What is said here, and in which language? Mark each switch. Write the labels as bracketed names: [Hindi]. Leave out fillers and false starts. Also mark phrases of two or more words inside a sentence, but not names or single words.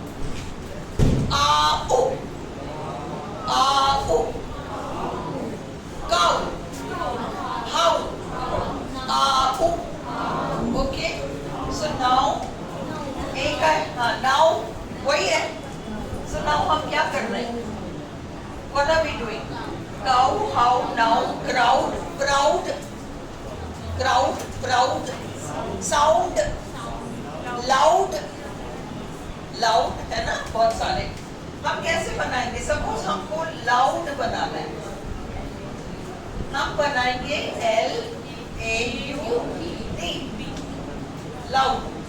[English] A-o. A-o. Cow. How. A-o. Okay. So now, [Hindi] एक है, हाँ now वही है। So now हम क्या कर रहे हैं? [English] What are we doing? Cow, how, now, crowd, proud, crowd, proud, sound, loud, loud [Hindi] है ना, बहुत सारे। हम कैसे बनाएंगे? सपोज हमको लाउड बनाना है, हम बनाएंगे LAUD, लाउड।